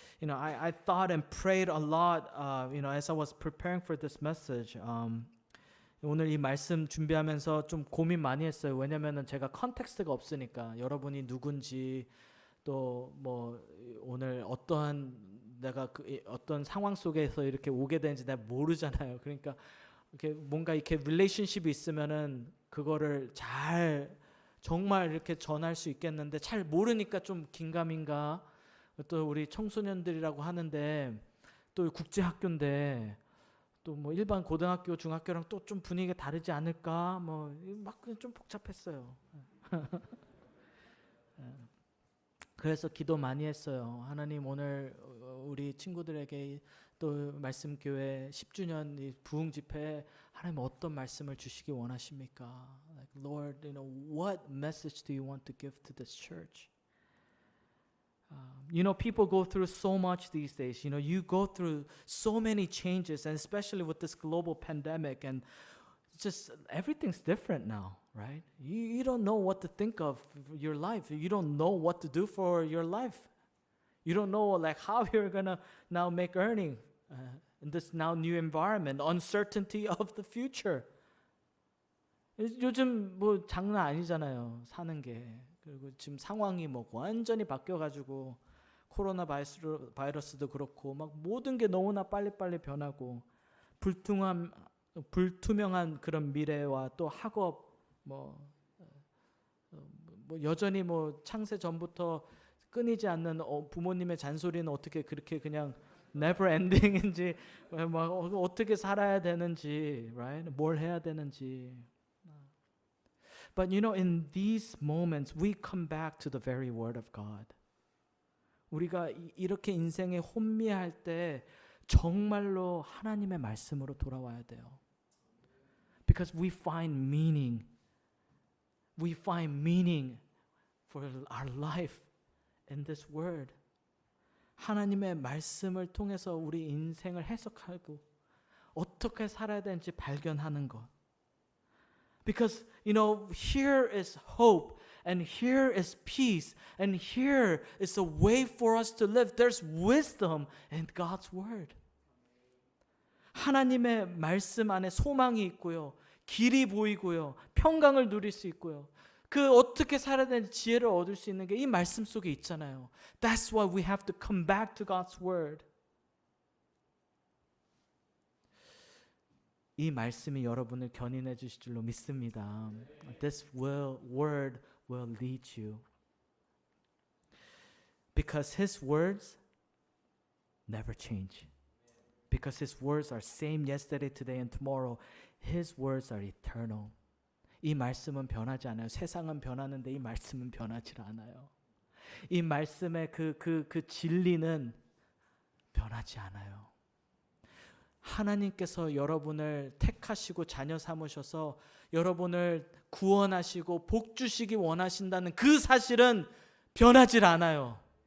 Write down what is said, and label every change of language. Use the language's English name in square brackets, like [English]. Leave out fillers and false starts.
[English] I thought and prayed a lot, as I was preparing for this message. [Korean] 오늘 이 말씀 준비하면서 좀 고민 많이 했어요. 왜냐면은 제가 컨텍스트가 없으니까 여러분이 누군지 또 뭐 오늘 내가 어떤 상황 속에서 이렇게 오게 되는지 내가 모르잖아요. 그러니까 이렇게 뭔가 이렇게 릴레이션십이 있으면은 그거를 정말 이렇게 전할 수 있겠는데 잘 모르니까 좀 긴가민가. 또 우리 청소년들이라고 하는데 또 국제학교인데 또 뭐 일반 고등학교, 중학교랑 또 좀 분위기가 다르지 않을까? 막 좀 복잡했어요. 그래서 기도 많이 했어요. 하나님 오늘 우리 친구들에게 또 말씀교회 10주년 이 부흥 집회에 하나님 어떤 말씀을 주시기 원하십니까? [English] Like, Lord, what message do you want to give to this church? People go through so much these days. You go through so many changes, and especially with this global pandemic, and just everything's different now, right? You don't know what to think of your life. You don't know what to do for your life. You don't know like how you're gonna now make earning in this now new environment. Uncertainty of the future. [Korean] 요즘 뭐 장난 아니잖아요. 사는 게. 그리고 지금 상황이 뭐 완전히 바뀌어가지고 코로나 바이러스도 그렇고 막 모든 게 너무나 빨리빨리 변하고 불투명한 그런 미래와 또 학업 뭐 여전히 뭐 창세 전부터 끊이지 않는 부모님의 잔소리는 어떻게 그렇게 그냥 [English] never ending [Korean] 인지 막 어떻게 살아야 되는지, [English] right? [Korean] 뭘 해야 되는지. [English] But in these moments we come back to the very word of God. [Korean] 우리가 이렇게 인생에 혼미할 때 정말로 하나님의 말씀으로 돌아와야 돼요. [English] Because we find meaning. We find meaning for our life in this word. [Korean] 하나님의 말씀을 통해서 우리 인생을 해석하고 어떻게 살아야 되는지 발견하는 것. [English] Because here is hope and here is peace and here is a way for us to live. There's wisdom in God's word. [Korean] 하나님의 말씀 안에 소망이 있고요. 길이 보이고요. 평강을 누릴 수 있고요. 그 어떻게 살아야 되는지 지혜를 얻을 수 있는 게 이 말씀 속에 있잖아요. [English] That's why we have to come back to God's word. [Korean] 이 말씀이 여러분을 견인해 주실 줄로 믿습니다. [English] This word will lead you. Because His words never change. Because His words are same yesterday, today, and tomorrow. His words are eternal. [Korean] 이 말씀은 변하지 않아요. 세상은 변하는데 이 말씀은 변하지 않아요. 이 말씀의 그 진리는 변하지 않아요. 하나님께서 여러분을 택하시고 자녀 삼으셔서 여러분을 구원하시고 복 주시기 원하신다는 그 사실은 변하지 않아요.